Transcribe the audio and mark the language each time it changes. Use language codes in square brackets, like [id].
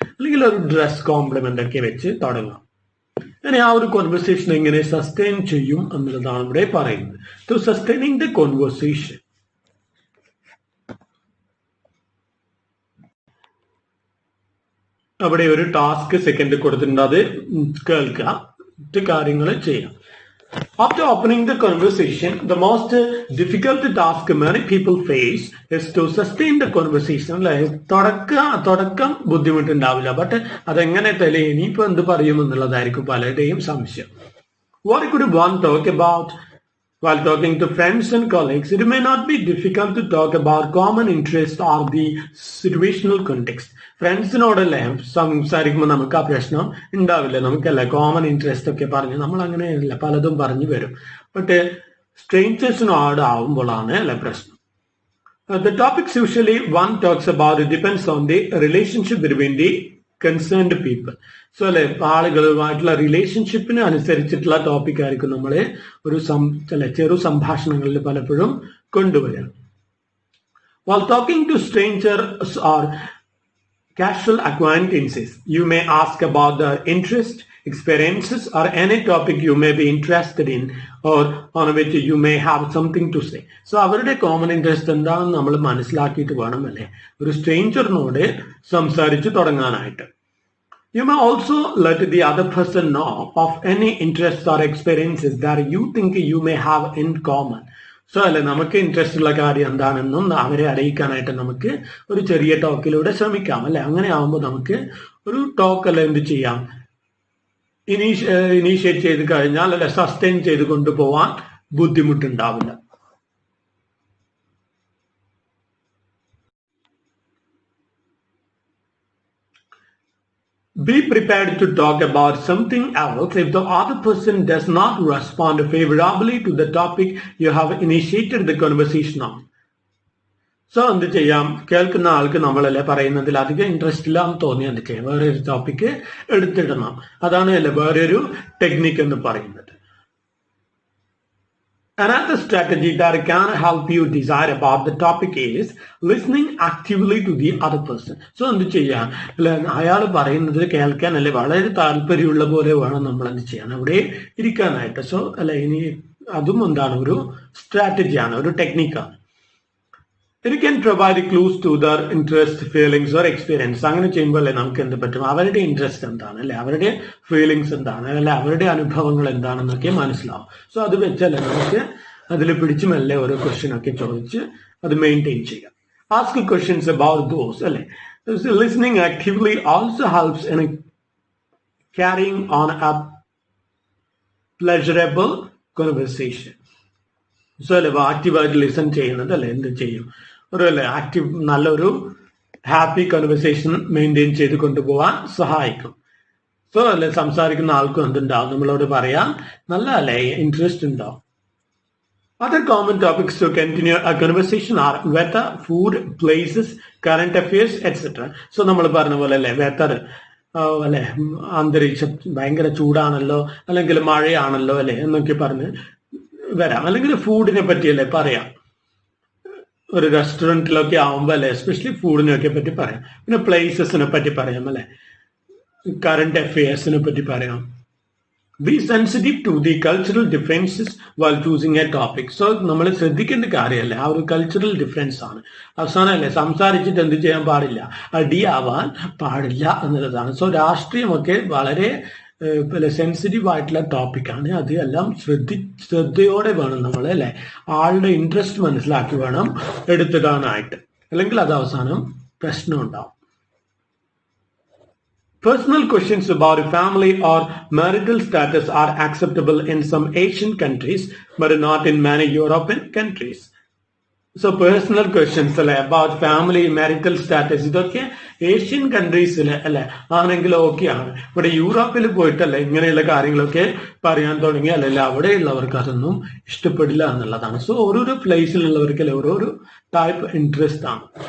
[ml] അല്ലെങ്കിൽ ഒരു dress complement ഒക്കെ വെച്ച് തുടങ്ങാം. അങ്ങനെ ആ ഒരു കോൺവെർസേഷൻ എങ്ങനെ സസ്റ്റെയിൻ ചെയ്യും എന്നുള്ളതാണ് ഇവിടെ പറയുന്നത്. [en] to sustaining the conversation, [ml] അവിടെ ഒരു ടാസ്ക് സെക്കൻഡ് കൊടുത്തിട്ടുണ്ട്, അത് കേൾക്കുക, മറ്റു കാര്യങ്ങൾ ചെയ്യാം. [en] After opening the conversation, the most difficult task many people face is to sustain the conversation. [ml] അല്ലെ തുടക്കം ബുദ്ധിമുട്ടുണ്ടാവില്ല, ബട്ട് അതെങ്ങനെ ഇനിയിപ്പോ എന്ത് പറയും എന്നുള്ളതായിരിക്കും പലരുടെയും സംശയം. [en] What could one talk about? While talking to friends and colleagues, it may not be difficult to talk about common interest or the situational context. [ml] ഫ്രണ്ട്സിനോടല്ലേ സംസാരിക്കുമ്പോൾ നമുക്ക് ആ പ്രശ്നം ഉണ്ടാവില്ല, നമുക്കല്ലേ കോമൺ ഇൻട്രസ്റ്റ് ഒക്കെ പറഞ്ഞ് നമ്മൾ അങ്ങനെയല്ല പലതും പറഞ്ഞു വരും. ബട്ട് സ്ട്രേഞ്ചേഴ്സിനോട് ആവുമ്പോഴാണ് അല്ലെ പ്രശ്നം. [en] The topics usually one talks about it depends on the relationship between the concerned people. [ml] So അല്ലെ ആളുകളുമായിട്ടുള്ള റിലേഷൻഷിപ്പിന് അനുസരിച്ചിട്ടുള്ള ടോപ്പിക് ആയിരിക്കും നമ്മൾ ഒരു ചെറു സംഭാഷണങ്ങളിൽ പലപ്പോഴും കൊണ്ടുവരിക. [en] While talking to strangers or casual acquaintances, you may ask about their interest, experiences, or any topic you may be interested in or on which you may have something to say. [ml] So അവരുടെ common interest എന്താണെന്ന് നമ്മൾ മനസ്സിലാക്കിയിട്ട് വേണം അല്ലേ ഒരു സ്ട്രേഞ്ചറിനോട് സംസാരിച്ച് തുടങ്ങാനായിട്ട്. [en] You may also let the other person know of any interests or experiences that you think you may have in common. [ml] So അല്ലെ നമുക്ക് ഇൻട്രസ്റ്റ് ഉള്ള കാര്യം എന്താണെന്നും അവരെ അറിയിക്കാനായിട്ട് നമുക്ക് ഒരു ചെറിയ ടോക്കിലൂടെ ശ്രമിക്കാം അല്ലെ. അങ്ങനെ ആവുമ്പോൾ നമുക്ക് ഒരു ടോക്ക് അല്ലെ എന്ത് ചെയ്യാം ഇനീഷ്യേറ്റ് ചെയ്ത് കഴിഞ്ഞാൽ അല്ലെ സസ്റ്റെയിൻ ചെയ്ത് കൊണ്ടുപോവാൻ ബുദ്ധിമുട്ടുണ്ടാവില്ല. [en] Be prepared to talk about something else if the other person does not respond favorably to the topic you have initiated the conversation on. [ml] So എന്ത് ചെയ്യാം, കേൾക്കുന്ന ആൾക്ക് നമ്മളല്ലേ പറയുന്നതിൽ അധികം ഇൻട്രസ്റ്റ് ഇല്ലാന്ന് തോന്നി എന്ത് ചെയ്യാം വേറൊരു ടോപ്പിക്ക് എടുത്തിടണം. അതാണ് അല്ലേ വേറൊരു ടെക്നിക്ക് എന്ന് പറയുന്നത്. [en] Another strategy that can help you decide about the topic is listening actively to the other person. [ml] So എന്ത് ചെയ്യാം അല്ലെ അയാൾ പറയുന്നത് കേൾക്കാൻ അല്ലെ വളരെ താല്പര്യമുള്ള പോലെ വേണം നമ്മൾ എന്ത് ചെയ്യാൻ അവിടെ ഇരിക്കാനായിട്ട്. സോ അല്ലെ ഇനി അതും എന്താണ് ഒരു സ്ട്രാറ്റജിയാണ്, ഒരു ടെക്നിക്കാണ്. [en] It can provide clues to their interest, feelings or experience. [ml] അങ്ങനെ ചെയ്യുമ്പോൾ അല്ലെ നമുക്ക് എന്ത് പറ്റും അവരുടെ ഇൻട്രസ്റ്റ് എന്താണ് അല്ലെ അവരുടെ ഫീലിങ്സ് എന്താണ് അല്ലെ അവരുടെ അനുഭവങ്ങൾ എന്താണെന്നൊക്കെ മനസ്സിലാവും. സോ അത് വെച്ചല്ലേ നമുക്ക് അതിൽ പിടിച്ചു മെല്ലെ ഓരോ ക്വസ്റ്റ്യൻ ഒക്കെ ചോദിച്ച് അത് മെയിൻറ്റെയിൻ ചെയ്യാം. [en] Ask questions about those അല്ലെ. Listening actively also helps in carrying on a pleasurable conversation. [ml] So അല്ലെ ആക്റ്റീവായിട്ട് ലിസൺ ചെയ്യുന്നത് അല്ലെ എന്ത് ചെയ്യും ഒരു അല്ലെ ആക്റ്റീവ് നല്ലൊരു ഹാപ്പി കൺവെർസേഷൻ മെയിൻറ്റെയിൻ ചെയ്ത് കൊണ്ടുപോകാൻ സഹായിക്കും. സോ അല്ലെ സംസാരിക്കുന്ന ആൾക്കും എന്തുണ്ടാവും നമ്മളോട് പറയാൻ നല്ല അല്ലെ ഇൻട്രസ്റ്റ് ഉണ്ടാവും. [en] Other common topics to continue a conversation are weather, food, places, current affairs, etc. [ml] So നമ്മൾ പറഞ്ഞ പോലെ അല്ലെ വെതർ അല്ലെ അന്തരീക്ഷം ഭയങ്കര ചൂടാണല്ലോ അല്ലെങ്കിൽ മഴയാണല്ലോ അല്ലെ എന്നൊക്കെ പറഞ്ഞ് വരാം. അല്ലെങ്കിൽ ഫുഡിനെ പറ്റിയല്ലേ പറയാം, ഒരു റെസ്റ്റോറൻറ്റിലൊക്കെ ആവുമ്പോൾ അല്ലെ എസ്പെഷ്യലി ഫുഡിനെയൊക്കെ പറ്റി പറയാം. പിന്നെ പ്ലേസസിനെ പറ്റി പറയാം അല്ലെ, കറണ്ട് അഫയേഴ്സിനെ പറ്റി പറയാം, [en] Be sensitive to the cultural differences while choosing a topic. [ml] So നമ്മൾ ശ്രദ്ധിക്കേണ്ട കാര്യമല്ലേ, ആ ഒരു കൾച്ചറൽ ഡിഫറൻസ് ആണ്. അവസാനമല്ലേ, സംസാരിച്ചിട്ട് എന്ത് ചെയ്യാൻ പാടില്ല, അടിയാവാൻ പാടില്ല എന്നുള്ളതാണ്. സോ രാഷ്ട്രീയമൊക്കെ വളരെ സെൻസിറ്റീവ് ആയിട്ടുള്ള ടോപ്പിക്കാണ്. അത് എല്ലാം ശ്രദ്ധയോടെ വേണം നമ്മൾ അല്ലെ, ആളുടെ ഇൻട്രസ്റ്റ് മനസ്സിലാക്കി വേണം എടുത്തിടാനായിട്ട്, അല്ലെങ്കിൽ അത് അവസാനം പ്രശ്നം ഉണ്ടാവും. [en] Personal questions about family or marital status are acceptable in some Asian countries, but not in many European countries. So personal questions about family, marital status, [ml] ഇതൊക്കെ ഏഷ്യൻ കൺട്രീസിൽ അല്ലെ ആണെങ്കിലും ഓക്കെയാണ്. ഇവിടെ യൂറോപ്പിൽ പോയിട്ടല്ലേ ഇങ്ങനെയുള്ള കാര്യങ്ങളൊക്കെ പറയാൻ തുടങ്ങി, അല്ലെങ്കിൽ അവിടെയുള്ളവർക്ക് അതൊന്നും ഇഷ്ടപ്പെടില്ല എന്നുള്ളതാണ്. സോ ഓരോരോ പ്ലേസിലുള്ളവർക്ക് ഓരോരോ ടൈപ്പ് ഇൻട്രസ്റ്റ് ആണ്.